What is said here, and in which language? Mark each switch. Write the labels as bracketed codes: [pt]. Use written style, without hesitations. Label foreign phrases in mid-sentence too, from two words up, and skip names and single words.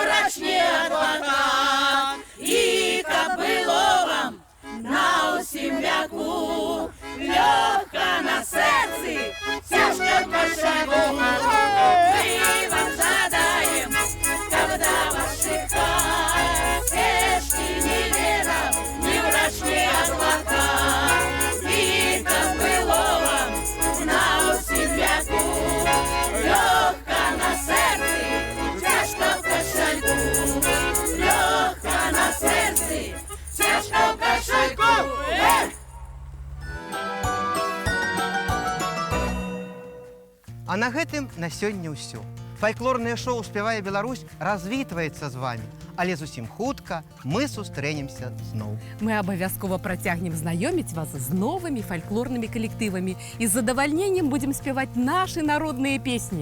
[uk] врачні адвокат, і каб було вам на усім віку, легка на серці, тяжко в кошельку. Ми вам жадаєм, каб до ваших хат стежки не вірав, ні врач, ні адвокат, і каб було вам на усім віку, легка на серці, тяжко в кошельку, легка на серці, тяжко в кошельку. [be] А на гэтым на сёння ўсё. Фальклорнае шоу «Спявае Беларусь» развітваецца з вами, але зусім хутка мы сустрэнемся зноў. Мы абавязкова працягнем знаёміць вас з новымі фальклорнымі калектывамі і з задавальненнем будзем спяваць нашы народныя песні.